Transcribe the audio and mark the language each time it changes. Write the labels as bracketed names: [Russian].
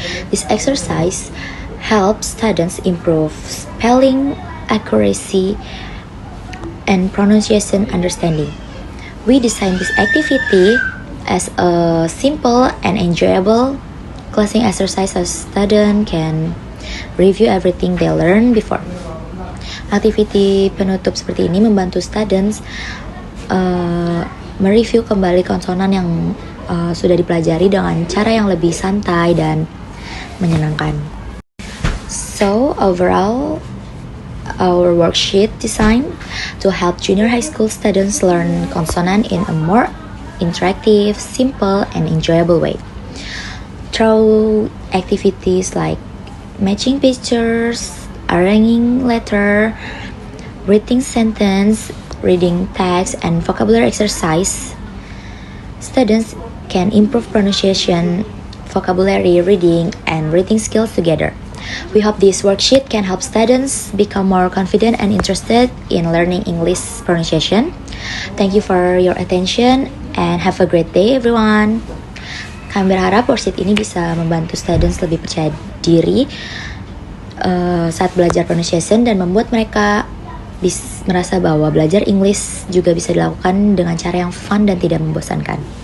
[English] This exercise helps students improve spelling accuracy and pronunciation understanding. We designed this activity as a simple and enjoyable classing exercise so students can review everything they learned before. [Indonesian] Aktiviti penutup seperti ini membantu students mereview kembali konsonan yang sudah dipelajari dengan cara yang lebih santai dan menyenangkan. [English] So overall, our worksheet designed to help junior high school students learn consonant in a more interactive, simple, and enjoyable way. Through activities like matching pictures, arranging letter, reading sentence, reading text, and vocabulary exercise, students can improve pronunciation, vocabulary, reading, and writing skills together. We hope this worksheet can help students become more confident and interested in learning English pronunciation. Thank you for your attention and have a great day everyone. [Indonesian] Kami berharap worksheet ini bisa membantu students lebih percaya diri saat belajar pronunciation dan membuat mereka merasa bahwa belajar Inggris juga bisa dilakukan dengan cara yang fun dan tidak membosankan.